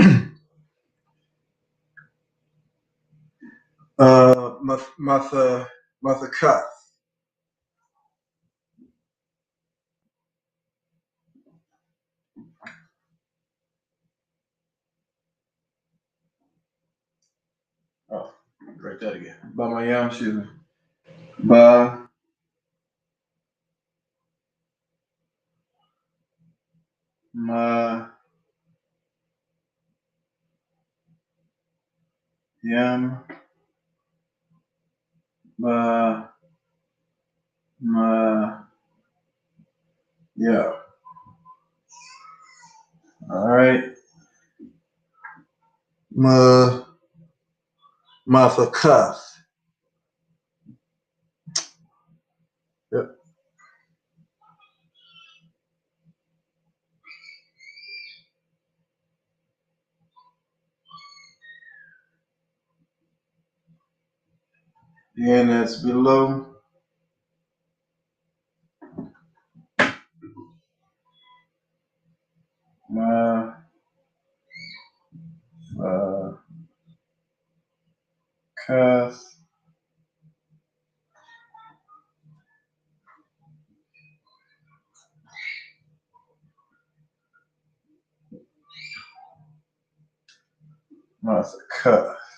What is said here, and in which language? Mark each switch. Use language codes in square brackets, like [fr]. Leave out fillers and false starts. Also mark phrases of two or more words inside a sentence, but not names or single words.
[en] Mathakath. Oh, write that again. Bamayam, excuse me. Ba ma yam ba ma yeah. All right. Mathakath. Yep. And that's below. Ma kath. Mathakath.